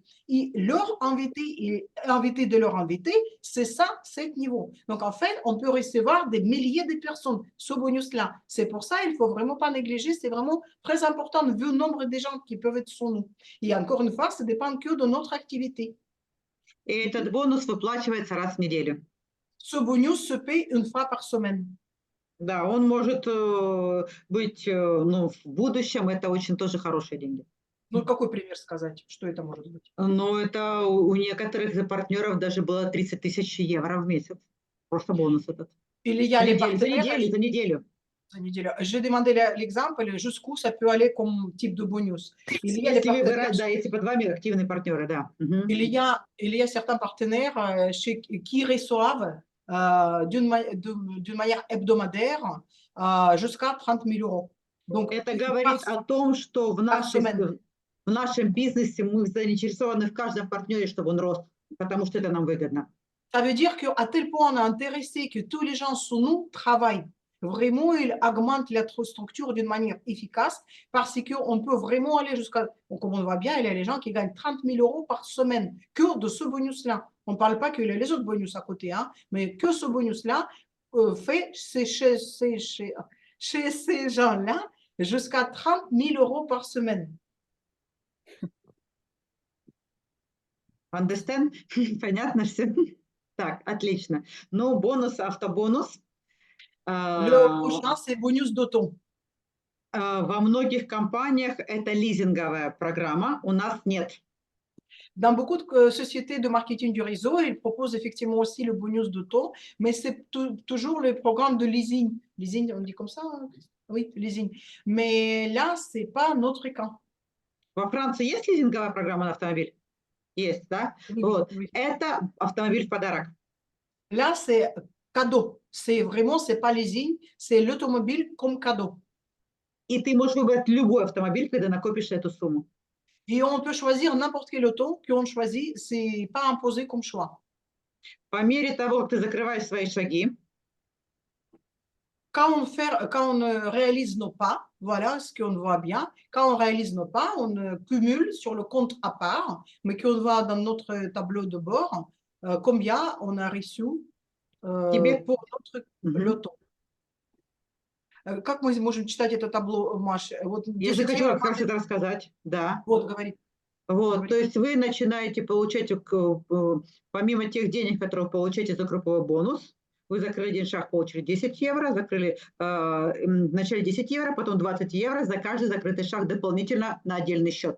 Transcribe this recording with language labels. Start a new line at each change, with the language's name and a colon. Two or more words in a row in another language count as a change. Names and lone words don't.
French: Et leur invité et invité de leur invité, c'est ça, 7 niveaux. Donc, en fait, on peut recevoir des milliers de personnes, ce bonus-là. C'est pour ça, il ne faut vraiment pas négliger, c'est vraiment très important vu le nombre de gens qui peuvent être sur nous. Et encore une fois, ça ne dépend que de notre activité.
Russian: И этот бонус выплачивается раз в неделю.
French: Ce bonus se paye une fois par semaine.
Russian: Да, он может быть, ну, в будущем, это очень тоже хорошие деньги. Ну, какой пример сказать, что это может быть? Но это у некоторых партнеров даже было 30 тысяч евро в месяц. Просто бонус этот. Или я За неделю. За неделю.
French: J'ai demandé l'exemple, jusqu'où ça peut aller comme type de bonus.
Russian: Если под вами активные партнеры, да.
French: Il y a certains partenaires qui reçoivent d'une manière hebdomadaire jusqu'à 30 000 euros. Donc,
Russian: это говорит о том, что в нашем бизнесе мы заинтересованы в каждом партнере, чтобы он рос. потому что это нам выгодно.
French: Ça veut dire qu'à tel point on est intéressé que tous les gens sous nous travaillent. Vraiment, il augmente la structure d'une manière efficace parce qu'on peut vraiment aller jusqu'à, comme on voit bien, il y a les gens qui gagnent 30 000 euros par semaine que de ce bonus-là. On ne parle pas qu'il y a les autres bonus à côté, hein, mais que ce bonus-là fait chez ces gens-là jusqu'à 30 000 euros par semaine.
English: Understand?
Russian: Понятно все? Так, отлично. Ну, бонус, автобонус.
French: Le prochain, c'est bonus d'auto.
Russian: Во многих компаниях это лизинговая программа, у нас нет.
French: Dans beaucoup de sociétés de marketing du réseau, ils proposent effectivement aussi le bonus d'auto, mais c'est toujours le programme de leasing. Leasing, on dit comme ça, hein? Oui, leasing. Mais là, ce n'est pas notre cas.
Russian: Во Франции есть лизинговая программа на автомобиль? Есть, да?
French: Oui,
Russian: Вот.
French: oui.
Russian: Это автомобиль в подарок.
French: Là, c'est cadeau. C'est vraiment, c'est pas leasing, c'est l'automobile comme cadeau.
Russian: И ты можешь выбрать любой автомобиль, когда накопишь эту сумму.
French: Et on peut choisir n'importe quel auto qu'on choisit, ce n'est pas imposé comme choix.
Russian: По мере того, как ты закрываешь свои шаги,
French: Quand on réalise nos pas, voilà ce qu'on voit bien. Quand on réalise nos pas, on cumule sur le compte à part, mais qu'on voit dans notre tableau de bord combien on a reçu
Russian: тебе...
French: pour notre loto.
Russian: Как мы можем читать это табло, Маш? Вот Я же 10 хочу евро, как раз это рассказать. Да. вот, говорит. Вот, Говорит. то есть вы начинаете получать, помимо тех денег, которые вы получаете за групповой бонус, вы закрыли один шаг, получили 10 евро, закрыли вначале 10 евро, потом 20 евро за каждый закрытый шаг дополнительно на отдельный счет.